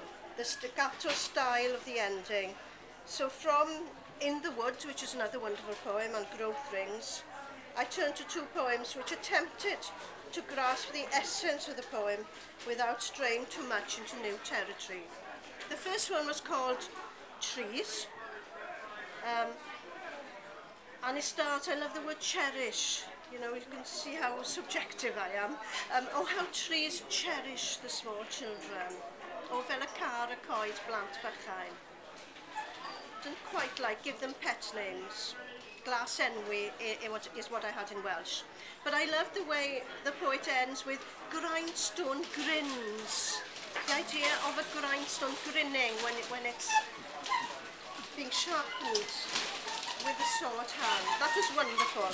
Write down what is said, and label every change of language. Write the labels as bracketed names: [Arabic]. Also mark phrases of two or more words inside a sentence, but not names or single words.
[English] The staccato style of the ending. So from In the Woods, which is another wonderful poem, and Growth Rings, I turned to two poems which attempted to grasp the essence of the poem without straying too much into new territory. The first one was called Trees, and it starts, I love the word cherish. You know, you can see how subjective I am. Oh, how trees cherish the small children. [Welsh] O fel y car y coed blant bychain. [English] Didn't quite like, give them pet names. [Welsh] Glas enwi [English] is what I had in Welsh. But I love the way the poet ends with grindstone grins. The idea of a grindstone grinning when it's being sharpened with a sword hand. That was wonderful.